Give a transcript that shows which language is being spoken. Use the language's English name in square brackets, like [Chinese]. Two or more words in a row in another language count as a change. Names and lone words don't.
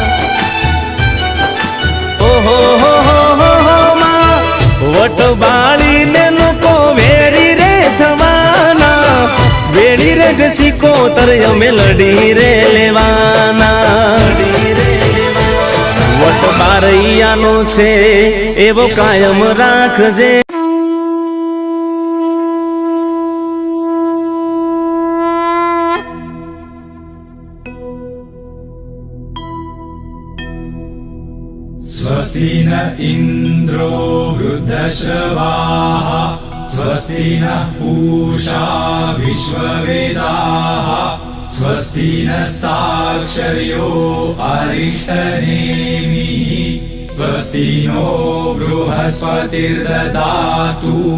[Gujarati] ઓહો હો માં વટ બાળીને લોકો વેરી રે થવાના બેડી રજ સિકોતર અમે લડી રે લેવાના વટ બારૈયાનો છે એવો કાયમ રાખજે [Sanskrit] स्वस्ति न इन्द्रो वृद्धश्रवाः स्वस्ति नः पूषा विश्ववेदाः स्वस्ति नस्ताक्षर्यो अरिष्टनेमिः स्वस्ति नो बृहस्पतिर्ददातु